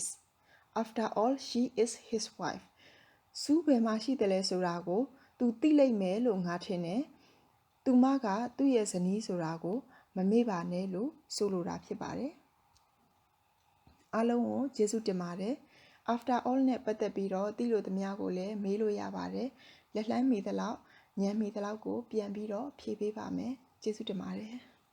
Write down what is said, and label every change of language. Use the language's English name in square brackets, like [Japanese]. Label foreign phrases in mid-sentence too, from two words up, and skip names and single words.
[English] After all, she is his wife. [Burmese] Sue ဘယ်မှာရှိတယ်လဲဆိုတာကိုသူသိလိမ့်မယ်လို့ငါထင်တယ်။သူမကသူ့ရဲ့ဇနီးဆိုတာကိုမမေ့ပါနဲ့လို့ဆိုလိုတာဖြစ်ပါတယ်။အားလုံးကိုကျေးဇူးတင်ပါတယ်။ [English] After all [Burmese] နဲ့ပတ်သက်ပြီးတော့သိလို့သမျှကိုလည်းမေးလို့ရပါတယ်။လက်လှမ်းမီသလောက်ဉာဏ်မီသလောက်ကိုပြန်ပြီးတော့ဖြေပေးပါမယ်။ကျေးဇူးတင်ပါတယ်။